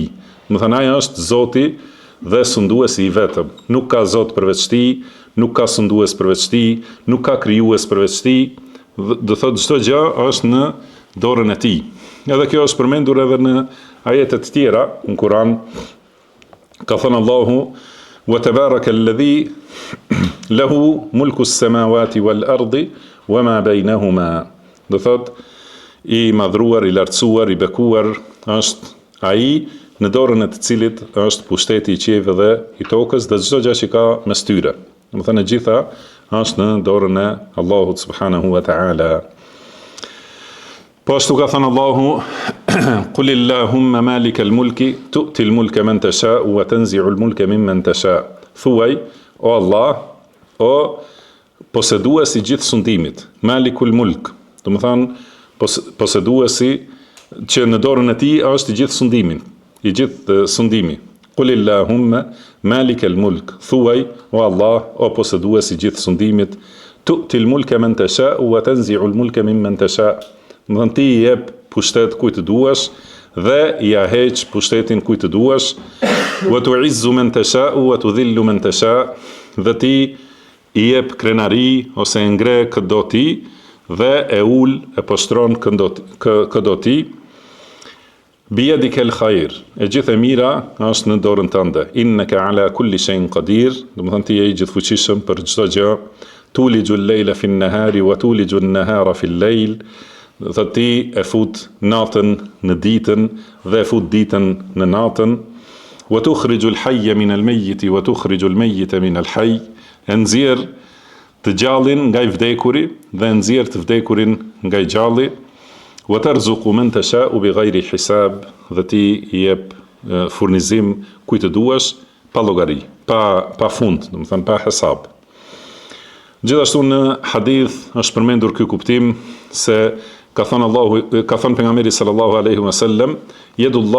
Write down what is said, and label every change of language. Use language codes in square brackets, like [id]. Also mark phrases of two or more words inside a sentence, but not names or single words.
[sq] Do të thënë ai është Zoti dhe sunduesi i vetëm. Nuk ka Zot përveç tij, nuk ka sundues përveç tij, nuk ka krijues përveç tij. Do thotë çdo gjë është në dorën e tij. Edhe kjo është përmendur edhe në ajete të tjera në Kur'an. Ka thënë Allahu: [ar] "وتبارك الذي له ملك السماوات والأرض وما بينهما." [sq] Do thotë i madhruar, i lartësuar, i bekuar është ai në dorën e të cilit është pushteti i qiejve dhe i tokës dhe çdo gjë që ka mes tyre. Do thënë gjitha është në dorën e Allahut [ar] سبحانه وتعالى. [sq] Po ashtu ka thënë Allahu: [ar] "قل اللهم مالك الملك تؤتي الملك من تشاء وتنزع الملك ممن تشاء'." [sq] Thuaj, o Allah, o poseduesi i gjithë sundimit, [ar] مالك الملك. [sq] Do të thënë poseduesi që në dorën e tij është i gjithë sundimin, i gjithë sundimi. [ar] قل اللهم مالك الملك. [sq] Thuaj, o Allah, o poseduesi i gjithë sundimit, [ar] تؤتي الملك من تشاء وتنزع الملك ممن تشاء'. [sq] Do të thënë ti i jep pushtet kujt të duash dhe i heq pushtetin kujt të duash. [ar] وتعز من تشاء وتذل من تشاء'. [sq] Dhe ti i jep krenari ose ngre këdo ti dhe e ul e poshtron këdo ti. [ar] بيدك الخير. [sq] E gjithë e mira është në dorën tënde. [ar] إنك على كل شيء قدير. [sq] Do të thënë ti je i gjithfuqishëm për çdo gjë. [ar] تولج الليل في النهار وتولج النهار في الليل. [sq] Do të ti e fut natën në ditën dhe e fut ditën në natën. [ar] وتخرج الحي من الميت وتخرج الميت من الحي. [sq] E nxjerr të gjallin nga i vdekuri dhe nxjerr të vdekurin nga i gjalli. [ar] وترزق من تشاء بغير حساب. [sq] Dhe ti i jep furnizim kujt të duash pa llogari, pa fund, do të thënë pa hesab. Gjithashtu në hadith është përmendur ky kuptim se ka thënë pejgamberi [ar] صلى الله عليه وسلم, يد الله ملأى.